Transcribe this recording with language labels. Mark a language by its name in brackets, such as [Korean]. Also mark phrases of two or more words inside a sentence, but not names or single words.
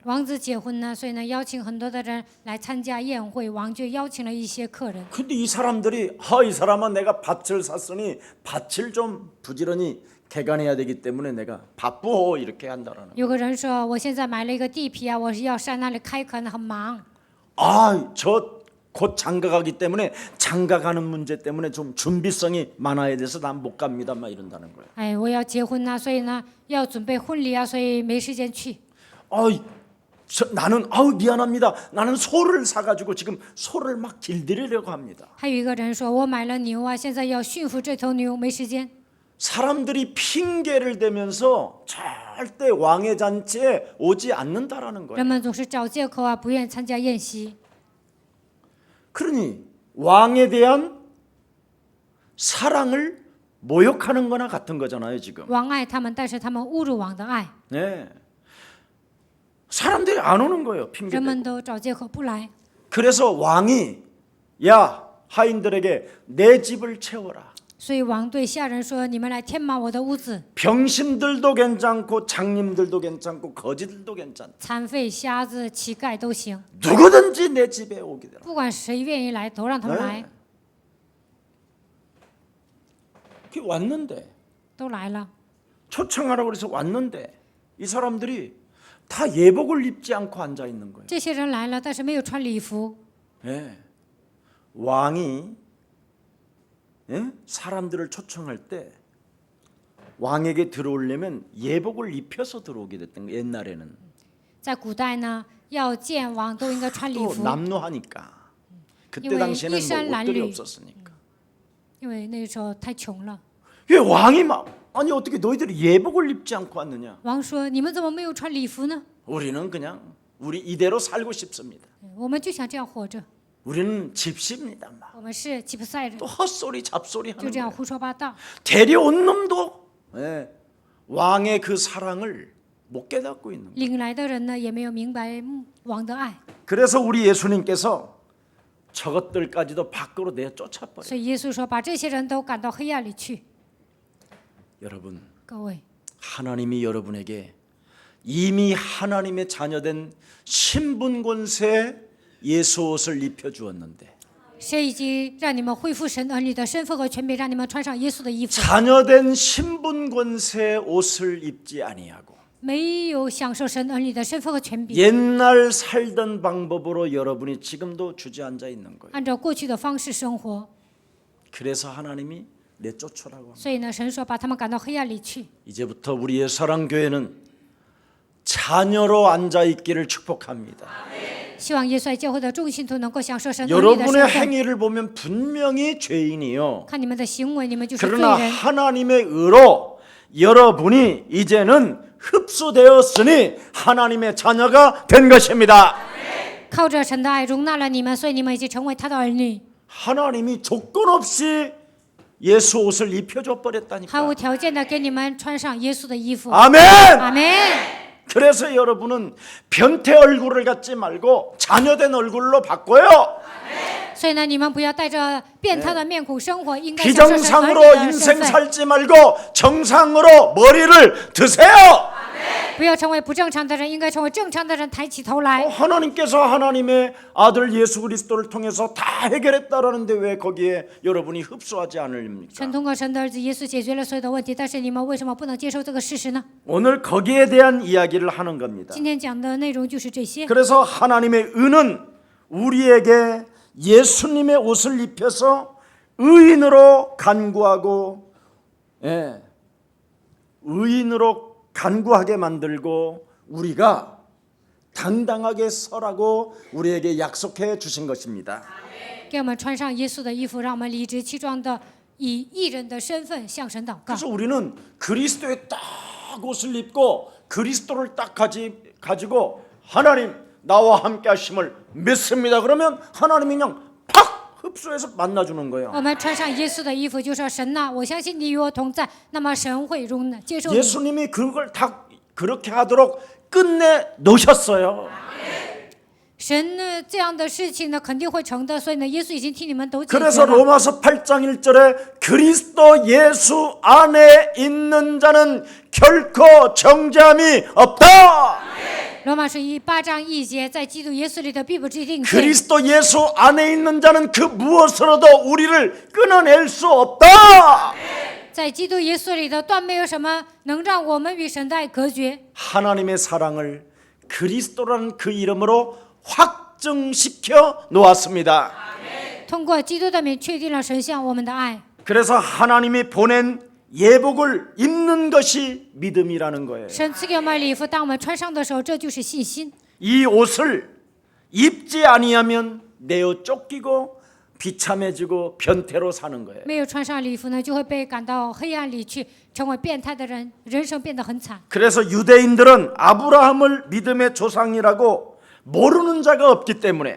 [Chinese] 王子结婚呢，所以呢邀请很多的人来参加宴会，王就邀请了一些客人。 [Korean] 근데 이 사람들이 이 사람은 내가 밭을 샀으니 밭을 좀 부지런히 개간해야 되기 때문에 내가 바쁘 이렇게 한다라는. [Chinese] 有个人说，我现在买了一个地皮啊，我是要上那里开垦，很忙。 [Korean] 저 곧 장가 가기 때문에 장가 가는 문제 때문에 좀 준비성이 많아야 돼서 난 못 갑니다. 막 이런다는 거예요. [Chinese] 哎，我要结婚呐、所以呢要准备婚礼啊，所以没时间去。 [Korean] 나는 아우 미안합니다. 나는 소를 사가지고 지금 소를 막 길들이려고 합니다. [Chinese] 还有一个人说：“我买了牛啊，现在要驯服这头牛，没时间。” [Korean] 사람들이 핑계를 대면서 절대 왕의 잔치에 오지 않는다라는 [Chinese] 人 [Korean] 거예요. [Chinese] 们总是找借口啊，不愿参加宴席。 [Korean] 그러니 왕에 대한 사랑을 모욕하는 거나 같은 거잖아요, 지금. [Chinese] 王爱他们，但是他们侮辱王的爱， [Korean] 네. 사람들이 안 오는 거예요, [Chinese] 人 [Korean] 핑계 [Chinese] 们 [Korean] 대고. [Chinese] 都找借口不来。 [Korean] 그래서 왕이 야, 하인들에게 내 집을 채워라. [Chinese] 所以王对下人说：“你们来填满我的屋子， [Korean] 병신들도 괜찮고 장님들도 괜찮고 거지들도 괜찮다. [Chinese] 残废、瞎子、乞丐都行， [Korean] 누구든지 내 집에 오게 되라. [Chinese] 不管谁愿意来，都让他们来。 [Korean] 그 왔는데 [Chinese] 都来了。 [Korean] 초청하라고 그래서 왔는데 이 사람들이 다 예복을 입지 않고 앉아 있는 거예요. [Chinese] 这些人来了，但是没有穿礼服。 [Korean] 예. 왕이 예? 사람들을 초청할 때 왕에게 들어오려면 예복을 입혀서 들어오게 됐던 거예요. 옛날에는 [Chinese] 在古代呢，要见王都应该穿礼 [Korean] 또 [Chinese] 服， [Korean] 남루하니까 그때 이왜 당시에는 뭐 옷들이 이산란류. 없었으니까. [Chinese] 因为那个时候太穷了。 [Korean] 왜 왕이 막 아니 어떻게 너희들이 예복을 입지 않고 왔느냐? [Chinese] 王说：“你们怎么没有穿礼服呢？ [Korean] 우리는 그냥 우리 이대로 살고 싶습니다. [Chinese] 我们就想这样活着， [Korean] 우리는 집시입니다. 막. [Chinese] 我们是吉普赛人， [Korean] 또 헛소리 잡소리 [Chinese] 就 [Korean] 하는 [Chinese] 这样 [Korean] 거예요. [Chinese] 胡说八道。 [Korean] 데려온 놈도 예, 왕의 그 사랑을 못 깨닫고 있는 거예요. [Chinese] 领来的人呢，也没有明白王的爱， [Korean] 그래서 우리 예수님께서 저것들까지도 밖으로 내쫓아버려요. [Chinese] 所以耶稣说：把这些人都赶到黑暗里去。 [Korean] 여러분 [Chinese] 各位， [Korean] 하나님이 여러분에게 이미 하나님의 자녀된 신분 권세 예수 옷을 입혀 주었는데 [Chinese] 谁已经让你们恢复神儿女的身份和权柄，让你们穿上耶稣的衣服？ [Korean] 자녀된 신분 권세 옷을 입지 아니하고 [Chinese] 没有享受神儿女的身份和权柄， [Korean] 옛날 살던 방법으로 여러분이 지금도 주저앉아 있는 거예요. [Chinese] 按照过去的方式生活。 [Korean] 그래서 하나님이 내쫓으라고 합니다. [Chinese] 所以呢，神说把他们赶到黑暗里去。 [Korean] 이제부터 우리의 사랑교회는 자녀로 앉아 있기를 축복합니다. [Chinese] 希望耶稣爱教会的众信徒能够享受神儿女的 [Korean] 여러분의 [Chinese] 身份。 [Korean] 행위를 보면 분명히 죄인이요. [Chinese] 看你们的行为，你们就是罪 [Korean] 그러나 [Chinese] 人。 [Korean] 하나님의 의로 여러분이 이제는 흡수되었으니 하나님의 자녀가 된 것입니다. [Chinese] 靠着神的爱容纳了你们，所以你们已经成为他的儿女， [Korean] 하나님이 조건 없이 예수 옷을 입혀줘 [Chinese] 毫 [Korean] 버렸다니까. [Chinese] 无条件的给你们穿上耶稣的衣服。 [Korean] 아멘. [Chinese] 阿门。 [Korean] 그래서 여러분은 변태 얼굴을 갖지 말고 자녀된 얼굴로 바꿔요. [Chinese] 所以呢，你们不要带着变态的面孔生活，应该享受神儿女 [Korean] 비정상으로 [Chinese] 的身 [Korean] 인생 [Chinese] 份， [Korean] 살지 말고 정상으로 머리를 드세요. [Chinese] 不要成为不正常的人，应该成为正常的人，抬起头来。 [Korean] 하나님께서 하나님의 아들 예수 그리스도를 통해서 다 해결했다라는데 왜 거기에 여러분이 흡수하지 않으십니까? [Chinese] 神通过神的儿子耶稣解决了所有的问题，但是你们为什么不能接受这个事实呢？ [Korean] 오늘 거기에 대한 이야기를 하는 겁니다. [Chinese] 今天讲的内容就是这些。 [Korean] 그래서 하나님의 은은 우리에게 예수님의 옷을 입혀서 의인으로 간구하고 의인으로 간구하게 만들고 우리가 당당하게 서라고 우리에게 약속해 주신 것입니다. [Chinese] 给我们穿上耶稣的衣服，让我们理直气壮的以义人的身份向神祷告。 [Korean] 그래서 우리는 그리스도의 딱 옷을 입고 그리스도를 딱 가지고 하나님 나와 함께 하심을 믿습니다. 그러면 하나님이 그냥 팍 흡수해서 만나주는 거예요. [Chinese] 我们穿上耶稣的衣服，就说神呐、我相信你与我同在，那么神会容纳接受你。 [Korean] 예수님이 그걸 다 그렇게 하도록 끝내 놓으셨어요. [Chinese] 神呢这样的事情呢肯定会成的，所以呢，耶稣已经替你们都解决 [Korean] 그래서 [Chinese] 了。 [Korean] 로마서 8장 1절에 그리스도 예수 안에 있는 자는 결코 정죄함이 없다. [Chinese] 罗马书8章1节，在基督耶稣里的必不至定罪。 [Korean] 그리스도 예수 안에 있는 자는 그 무엇으로도 우리를 끊어낼 수 없다. [Chinese] 在基督耶稣里的断没有什么能让我们与神的爱隔绝。 [Korean] 하나님의 사랑을 그리스도라는 그 이름으로 확증시켜 놓았습니다. [Chinese] 通过基督的名确定了神向我们的爱。 [Korean] 그래서 하나님이 보낸 예복을 입는 것이 믿음이라는 거예요. [Chinese] 神赐给我们礼服，当我们穿上的时候，这就是信心。 [Korean] 이 옷을 입지 아니하면 내어 쫓기고 비참해지고 변태로 사는 거예요. [Chinese] 没有穿上礼服呢，就会被赶到黑暗里去，成为变态的人，人生变得很惨。 [Korean] 그래서 유대인들은 아브라함을 믿음의 조상이라고 모르는 자가 없기 때문에